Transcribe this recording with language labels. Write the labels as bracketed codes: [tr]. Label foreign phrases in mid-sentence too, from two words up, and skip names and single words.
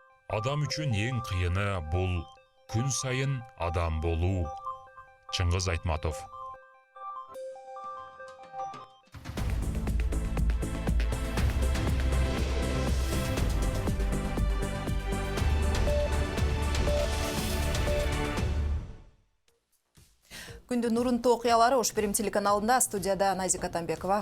[kk] Адам үшін ең қиыны бұл күн сайын адам болу. Чыңғыз Айтматов. [ky] Күндүн урунтуу окуялары Ош Берим телеканалында, студияда Назика Атамбекова.